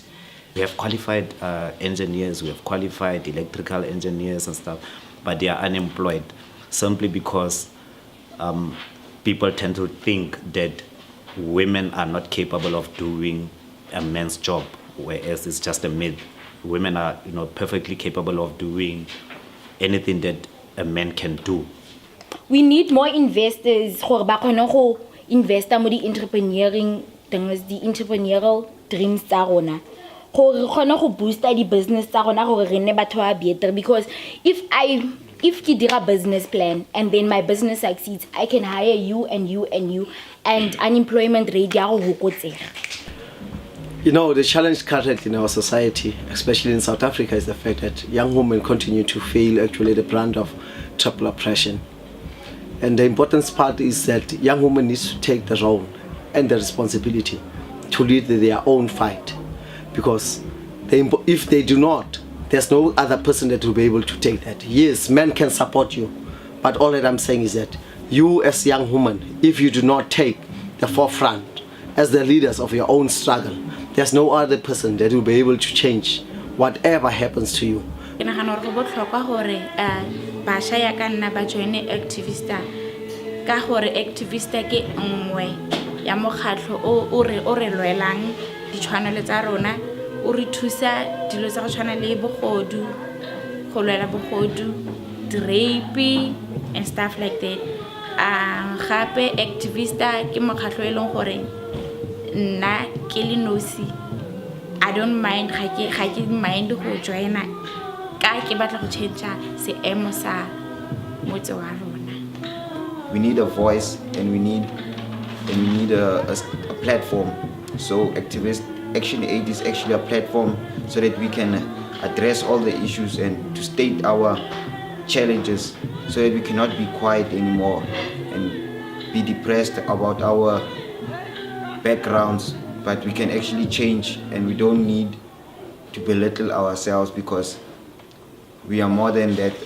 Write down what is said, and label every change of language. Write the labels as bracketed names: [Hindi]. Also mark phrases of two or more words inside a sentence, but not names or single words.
[English] We have qualified engineers, we have qualified electrical engineers and stuff, but they are unemployed simply because people tend to think that women are not capable of doing a man's job, whereas it's just a myth. Women are, perfectly capable of doing anything that a man can do. We need more investors [Tswana] gore ba kgone go investa mo di [English] entrepreneuring things, the entrepreneurial dreams [Tswana] tsa rona, gore re kgone go booster di business tsa rona gore re nne batho ba better. [English] Because if [Tswana] ke dira [English] business plan and then my business succeeds, I can hire you and you and you, and unemployment rate [Tswana] ya go hokotsega. [English] The challenge currently in our society, especially in South Africa, is the fact that young women continue to feel actually the brunt of triple oppression. And the important part is that young women need to take the role and the responsibility to lead their own fight. Because if they do not, there's no other person that will be able to take that. Yes, men can support you, but all that I'm saying is that you as young women, if you do not take the forefront as the leaders of your own struggle, there's no other person that will be able to change whatever happens to you. [Tswana] Ke nagana gore go botlhokwa gore basha ya ka nna ba joine Activista, ka gore Activista ke nngwe ya mokgatlho o re lwelang ditshwanelo tsa rona, o re thusa dilo tsa go tshwana le bogodu, go lwela bogodu, [English] rape and stuff like that. [Tswana] Gape Activista ke mokgatlho e leng gore nna ke le nosi, [English] I don't mind, [Tswana] ga ke mind go joina ka ke batla go change seemo sa motse wa rona. [English] We need a voice and we need a platform. So ActionAid is actually a platform so that we can address all the issues and to state our challenges so that we cannot be quiet anymore and be depressed about our backgrounds, but we can actually change and we don't need to belittle ourselves because we are more than that.